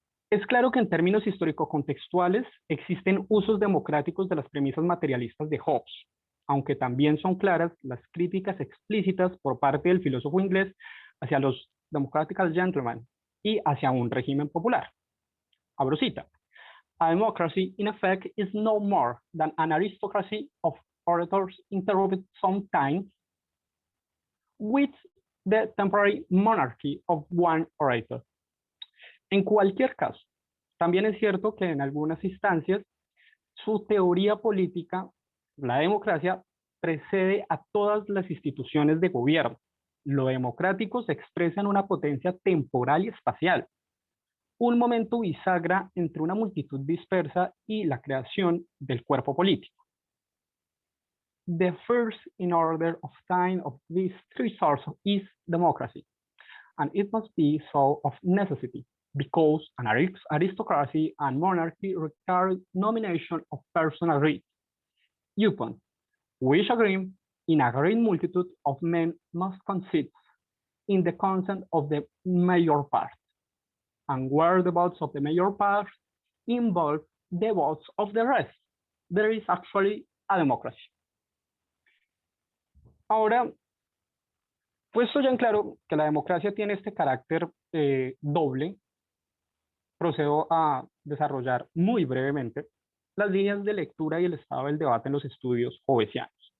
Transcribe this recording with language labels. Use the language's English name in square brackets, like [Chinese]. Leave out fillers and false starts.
[Spanish] Es claro que en términos histórico-contextuales existen usos democráticos de las premisas materialistas de Hobbes, aunque también son claras las críticas explícitas por parte del filósofo inglés hacia los [English] democratical gentlemen [Spanish] y hacia un régimen popular. Abro cita. [English] A democracy, in effect, is no more than an aristocracy of orators interrupted sometimes with the temporary monarchy of one orator. [Spanish] En cualquier caso, también es cierto que en algunas instancias su teoría política, la democracia, precede a todas las instituciones de gobierno. Lo democrático se expresa en una potencia temporal y espacial, un momento bisagra entre una multitud dispersa y la creación del cuerpo político. [English] The first in order of time of these three sources is democracy, and it must be so of necessity, because an aristocracy and monarchy require nomination of personal right, upon which agreement in a great multitude of men must consist in the consent of the major part, and where the votes of the major part involve the votes of the rest, there is actually a democracy. [Spanish] Ahora, puesto ya en claro que la democracia tiene este carácter doble, procedo a desarrollar muy brevemente las líneas de lectura y el estado del debate en los estudios hobbesianos.